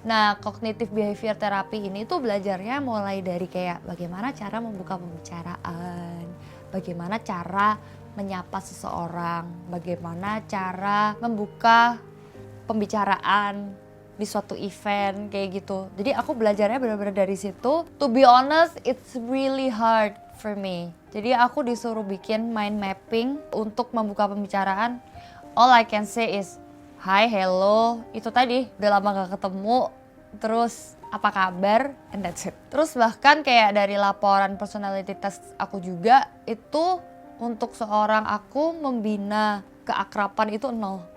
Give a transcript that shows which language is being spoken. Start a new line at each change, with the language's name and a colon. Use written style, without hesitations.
Indonesian: Nah, cognitive behavior therapy ini tuh belajarnya mulai dari kayak bagaimana cara membuka pembicaraan, bagaimana cara menyapa seseorang, bagaimana cara membuka pembicaraan di suatu event kayak gitu. Jadi aku belajarnya benar-benar dari situ.
English: To be honest, it's really hard for me.
Indonesian: Jadi aku disuruh bikin mind mapping untuk membuka pembicaraan.
English: All I can say is hi, hello,
Indonesian: itu tadi udah lama gak ketemu, terus apa kabar,
English: and that's it.
Indonesian: Terus bahkan kayak dari laporan personality test aku juga, itu untuk seorang aku membina keakraban itu 0.